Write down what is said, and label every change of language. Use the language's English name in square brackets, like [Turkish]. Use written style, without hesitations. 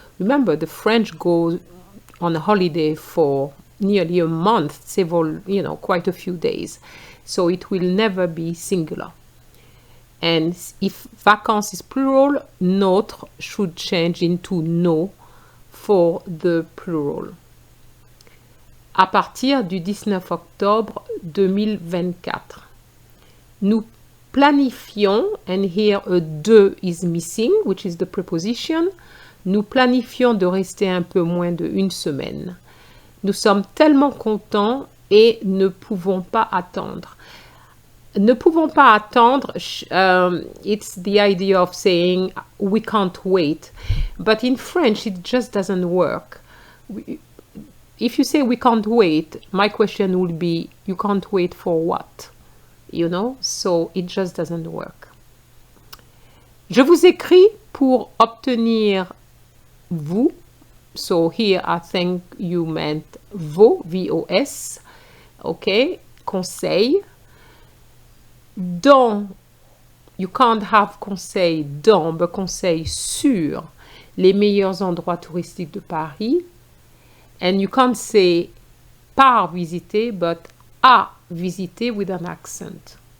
[English] Remember, the French go on a holiday for nearly a month, several, quite a few days. So it will never be singular. And if vacances is plural, notre should change into nos for the plural. [French] À partir du 19 octobre 2024, nous planifions, [English] and here a de is missing, which is the preposition, [French] nous planifions de rester un peu moins d'une semaine. Nous sommes tellement contents et ne pouvons pas attendre. Ne pouvons pas attendre, [English] it's the idea of saying we can't wait. But in French, it just doesn't work. If you say we can't wait, my question would be, you can't wait for what? So it just doesn't work. [French] Je vous écris pour obtenir vous. [English] So here I think you meant vos, V-O-S. Okay, conseil. [French] Dans, [English] you can't have [French] conseil dans, but conseil sur les meilleurs endroits touristiques de Paris. [English] And you can't say [French] par visiter, [English] but [French] à visiter [English] with an accent.